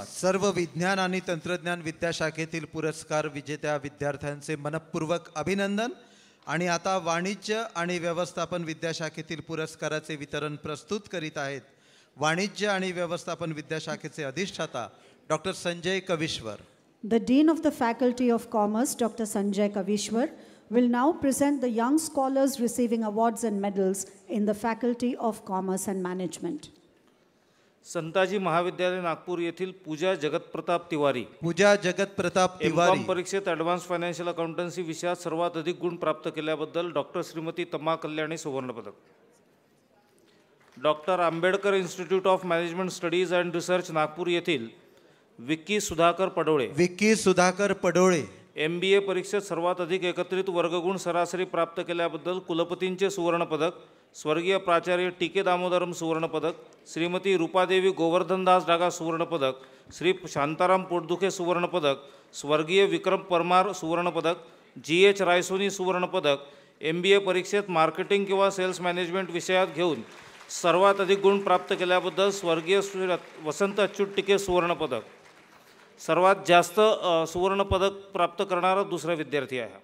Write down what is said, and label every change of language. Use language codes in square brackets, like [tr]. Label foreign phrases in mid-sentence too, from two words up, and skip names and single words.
[mr] सर्व विज्ञान आणि तंत्रज्ञान विद्याशाखेतील पुरस्कार विजेत्या विद्यार्थ्यांचे मनपूर्वक अभिनंदन. आणि आता वाणिज्य आणि व्यवस्थापन विद्याशाखेतील पुरस्काराचे वितरण प्रस्तुत करीत आहेत वाणिज्य आणि व्यवस्थापन विद्याशाखेचे अधिष्ठाता डॉक्टर संजय कविश्वर. [en] The Dean of the Faculty of Commerce, Dr. Sanjay Kavishwar, will now present the young scholars receiving awards and medals in the Faculty of Commerce and Management. [mr] संताजी महाविद्यालय नागपूर येथील पूजा जगतप्रताप तिवारी. पूजा जगतप्रताप तिवारी. एम.कॉम परीक्षेत [en] advance financial accountancy [mr] विषयात सर्वात अधिक गुण प्राप्त केल्याबद्दल डॉक्टर श्रीमती तमा कल्याणी सुवर्णपदक. डॉक्टर आंबेडकर इन्स्टिट्यूट ऑफ मॅनेजमेंट स्टडीज अँड रिसर्च नागपूर येथील विक्की सुधाकर पडोळे. विक्की सुधाकर पडोळे. MBA परीक्षेत सर्वात अधिक एकत्रित वर्गगुण सरासरी प्राप्त केल्याबद्दल कुलपतींचे सुवर्णपदक स्वर्गीय प्राचार्य टी के दामोदरम सुवर्णपदक, श्रीमती रूपादेवी गोवर्धनदास डागा सुवर्णपदक, श्री शांताराम पोटदुखे सुवर्णपदक, स्वर्गीय विक्रम परमार सुवर्णपदक, GH रायसोनी सुवर्णपदक. MBA परीक्षेत मार्केटिंग किंवा [en] sales management [mr] विषयात घेऊन सर्वात अधिक गुण प्राप्त केल्याबद्दल स्वर्गीय श्री वसंत अच्युत टिके सुवर्णपदक. सर्वात जास्त सुवर्णपदक प्राप्त करणारा दुसरा विद्यार्थी आहे.